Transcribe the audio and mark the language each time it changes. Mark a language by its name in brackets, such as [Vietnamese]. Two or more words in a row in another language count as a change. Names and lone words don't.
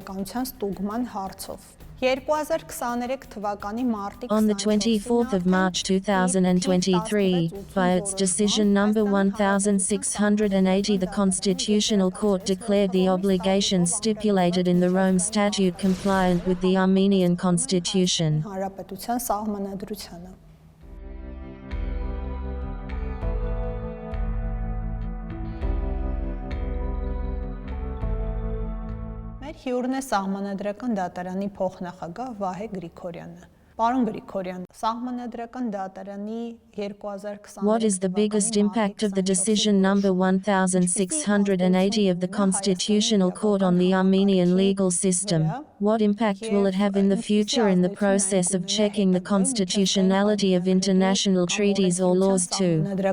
[English] On the 24th of March 2023, by its decision number 1680, the Constitutional Court declared the obligations stipulated in the Rome Statute compliant with the Armenian constitution. [Armenian] Հյուրն է սահմանադրական դատարանի փոխնախագահ Vahe Grigoryan-ը։ Պարոն Grigoryan, սահմանադրական դատարանի 2020 [English] What is the biggest impact of the decision number 1680 of the Constitutional Court on the Armenian legal system? What impact will it have in the future in the process of checking the constitutionality of international treaties or laws too?